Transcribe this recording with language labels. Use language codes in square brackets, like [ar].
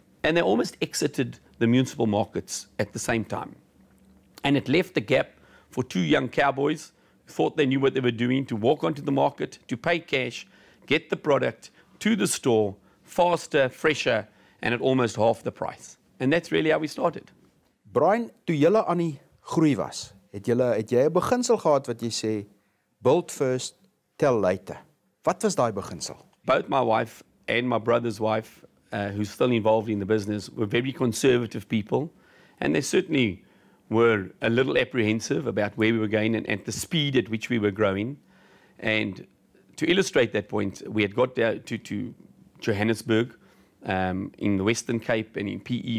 [en] And they almost exited the municipal markets at the same time. And it left the gap for two young cowboys who thought they knew what they were doing, to walk onto the market, to pay cash, get the product to the store, faster, fresher, and at almost half the price. And that's really how we started. [af] Brian, toe julle aan die groei was, het jy 'n beginsel gehad wat jy sê, [en] build first, tell later. [af] Wat was daai beginsel? [en] Both my wife and my brother's wife, who's still involved in the business, were very conservative people, and they certainly were a little apprehensive about where we were going and at the speed at which we were growing. And to illustrate that point, we had got down to Johannesburg, in the Western Cape and in PE.